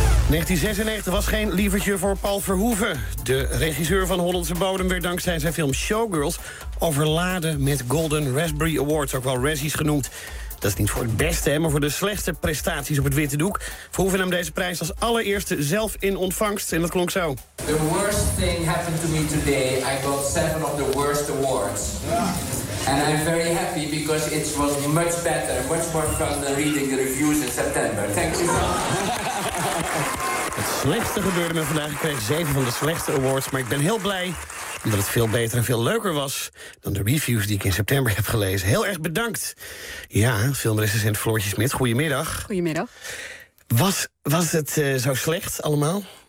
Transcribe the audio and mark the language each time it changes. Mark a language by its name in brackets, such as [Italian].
[Dutch] 1996 was geen lievertje voor Paul Verhoeven. De regisseur van Hollandse Bodem werd dankzij zijn film Showgirls overladen met Golden Raspberry Awards, ook wel Razzies genoemd. Dat is niet voor het beste, hè, maar voor de slechtste prestaties op het witte doek. Verhoeven nam deze prijs als allereerste zelf in ontvangst. En dat klonk zo. [English] The worst thing happened to me today. I got 7 of the worst awards. And I'm very happy because it was much better, much more fun than reading the reviews in September. Thank you so much. [Dutch] Het slechtste gebeurde me vandaag. Ik kreeg 7 van de slechtste awards. Maar ik ben heel blij omdat het veel beter en veel leuker was dan de reviews die ik in september heb gelezen. Heel erg bedankt. Ja, filmrecensent Floortje Smit, goedemiddag. Goedemiddag. Was het zo slecht allemaal?